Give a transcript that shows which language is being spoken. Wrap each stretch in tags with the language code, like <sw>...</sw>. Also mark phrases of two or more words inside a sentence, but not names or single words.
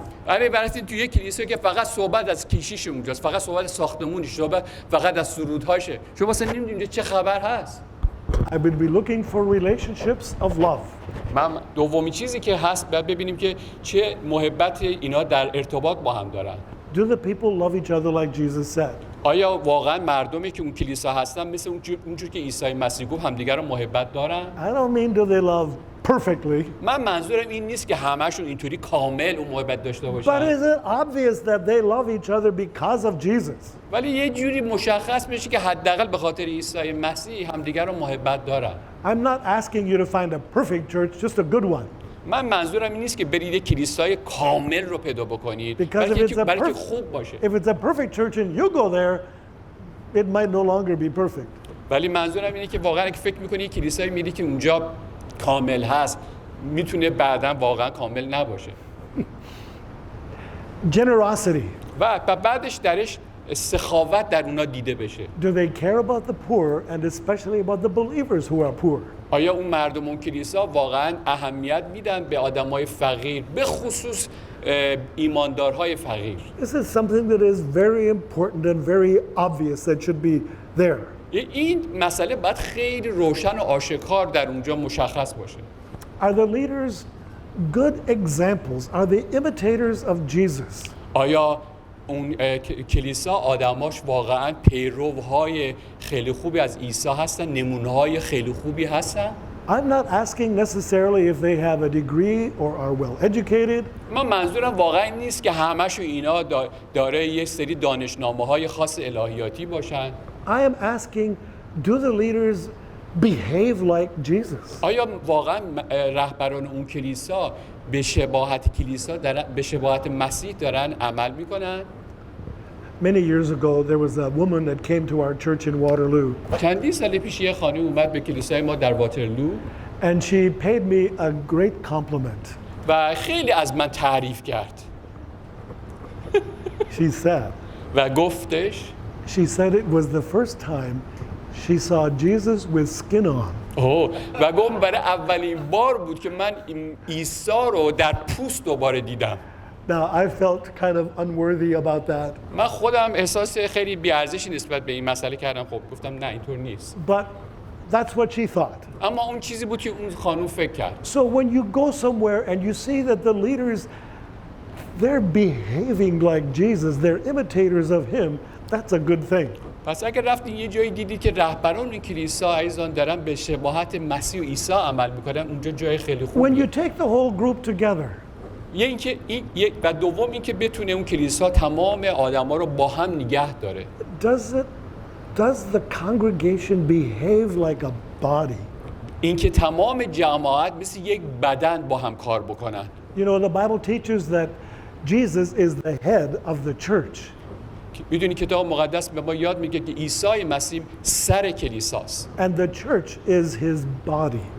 <fa>اگه برسید توی یک کلیسا که فقط صحبت از کیشیش اونجاست، فقط صحبت از ساختمونش، فقط از سرودهاشه، شما اصلا نمیدونید اونجا چه خبر هست.</fa> <en>I will be looking for relationships of love.</en> <fa>من دومی چیزی که هست باید ببینیم که چه محبت اینا در ارتباط با هم دارن.</fa> <en>Do the people love each other like Jesus said?</en> <fa>آیا واقعا مردمی که اون کلیسا هستن مثل اونجور که عیسی مسیح گفت همدیگر رو محبت دارن؟</fa> <en>I don't mean do they love perfectly.</en> <fa>من منظورم این نیست که همه‌شون اینطوری کامل اون محبت داشته</fa> <en>But</en> <fa>باشن.</fa> <en>is it obvious that they love each other because of Jesus?</en> <fa>ولی یه جوری مشخص بشه که حداقل به خاطر عیسی مسیح همدیگر رو محبت دارن.</fa> <en>I'm not asking you to find a perfect church, just a good one.</en> <fa>من منظورم این نیست که برید یک کلیسای کامل رو پیدا بکنید،</fa> <en>Because</en> <fa>برای که خوب باشه.</fa> <en>if it's a perfect church and you go there, it might no longer be perfect.</en> <fa>ولی منظورم اینه که واقعا که فکر می‌کنی یک کلیسایی میری که اونجا کامل هست، میتونه بعداً واقعا کامل نباشه.</fa> <en>Generosity.</en> <fa>و بعدش درش سخاوت در اونا دیده بشه.</fa> <en>Do they care about the poor and especially about the believers who are poor?</en> <fa>آیا اون مردم اون کلیسا واقعا اهمیت میدن به آدمای فقیر، به خصوص ایماندارهای فقیر؟</fa> <en>This is something that is very important and very obvious that should be there.</en> <fa>این مسئله باید خیلی روشن و آشکار در اونجا مشخص باشه.</fa> <en>Are the leaders good examples? Are they imitators of Jesus?</en> <fa>آیا اون کلیسا آدماش واقعا پیروهای خیلی خوبی از عیسی هستن، نمونه‌های خیلی خوبی هستن؟</fa> <en>I'm not asking necessarily if they have a degree or are well educated.</en> <fa>من منظورم واقعا نیست که همه‌شون اینا داره یه سری دانشنامه‌های خاص الهیاتی باشن.</fa> <en>I am asking, do the leaders behave like Jesus?</en> <fa>آیا واقعا رهبران اون کلیسا به شباهت کلیسا به شباهت مسیح دارن عمل میکنن؟</fa> <en>Many years ago, there was a woman that came to our church in Waterloo.</en> <fa>چندین سال پیش یه خانم اومد به کلیسای ما در واترلو</fa> <en>And she paid me a great compliment.</en> <fa>و خیلی از من تعریف کرد.</fa> <en>She said,</en> <fa>و گفتش</fa> <en>she said it was the first time she saw Jesus with skin on.</en> <fa>و گفت برای اولین بار بود که من عیسی رو در پوست دوباره دیدم.</fa> <en>Now, I felt kind of unworthy about that.</en> <fa>من خودم احساس خیلی بی‌ارزشی نسبت به این مسئله کردم. خب گفتم نه اینطور نیست.</fa> <en>But that's what she thought.</en> <fa>اما اون چیزی بود که اون خانم فکر کرد.</fa> <en>So when you go somewhere and you see that the leaders, they're behaving like Jesus, they're imitators of him, that's a good thing.</en> <fa>پس اگر رفتین یه جایی دیدی که رهبران این کلیسا عزیزان دارن به شباهت مسیح و عیسی عمل میکنن، اونجا جای خیلی</fa> <en>When</en> <fa>خوبیه.</fa> <en>you take the whole group together,</en> <fa>و دوم اینکه بتونه اون کلیسا تمام آدما رو با هم نگه داره.</fa> <en>does the congregation behave like a body?</en> <fa>اینکه تمام جماعت مثل یک بدن با هم کار بکنن.</fa> <en>You know, the Bible teaches that Jesus is the head of the church.</en> <fa>میدونی کتاب مقدس به ما یاد میگه که عیسی مسیح سر کلیساست.</fa> <en>And the church is his body.</en>